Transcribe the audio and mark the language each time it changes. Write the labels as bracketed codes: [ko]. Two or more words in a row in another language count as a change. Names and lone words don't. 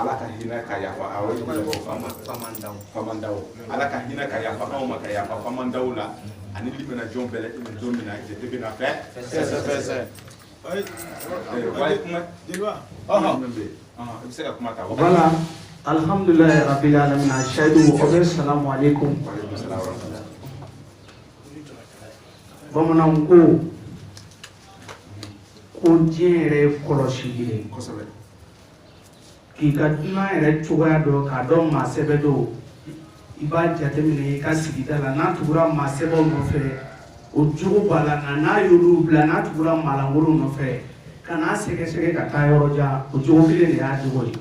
[bm] ala ka hinɛ ka yafa aw ye famandaw ala ka hinɛ ka yafa anw ma ka yafa famandaw la ani libana jɔn bɛɛ la don min na jate bɛna fɛ voilà [ar] الحمد لله رب العالمين أشهد السلام عليكم [bm] bamanan ko diɲɛ yɛrɛ ye kɔlɔsili ye k'i ka dunan yɛrɛ cogoya dɔn k'a dɔn maa sɛbɛ don i b'a jateminɛ i ka sigida la n'a tugura maa sɛbɛw nɔfɛ o jogo b'a la nka n'a y'olu bila n'a tugura maalankolon nɔfɛ ka n'a sɛgɛsɛgɛ ka taa yɔrɔ jan o jogo kelen de y'a jogo